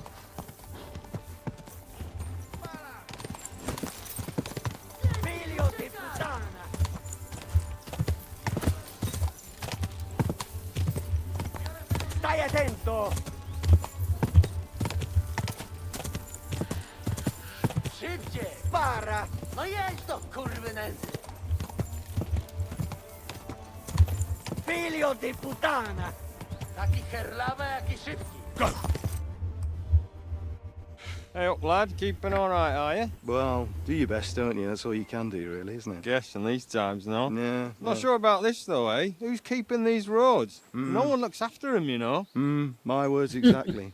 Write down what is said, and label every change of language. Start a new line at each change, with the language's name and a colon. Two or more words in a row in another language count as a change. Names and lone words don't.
Italian: Figlio di puttana! Stai attento!
Polish: No jedź to, kurwy nędzy!
Italian: Filio di putana!
Polish: Taki herlawa, jaki szybki.
English: Go! Hey up, lad. Keeping all right, are you? Well, do your best, don't you? That's all you can do, really, isn't it? Guess in these times, no? Yeah. Not sure about this, though, eh? Who's keeping these roads? Mm. No one looks after them, you know. My words exactly.